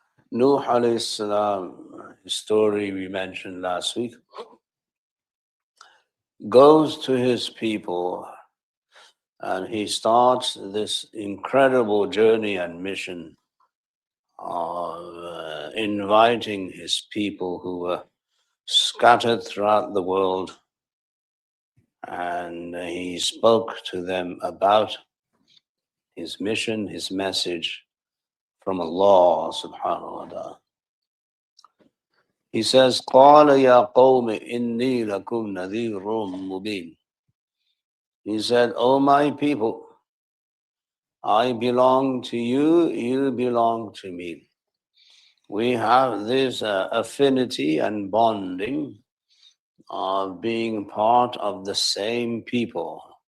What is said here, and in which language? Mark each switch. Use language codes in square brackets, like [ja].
[en] Nuh alayhi salam, his story we mentioned last week, goes to his people and he starts this incredible journey and mission of inviting his people who were scattered throughout the world, and he spoke to them about his mission, his message from Allah subhanahu wa ta'ala. He says, [ar] قَالَ يَا قَوْمِ إِنِّي لَكُمْ نَذِيرٌ مُبِينٌ. [en] He said, "O my people, I belong to you, you belong to me. We have this affinity and bonding of being part of the same people.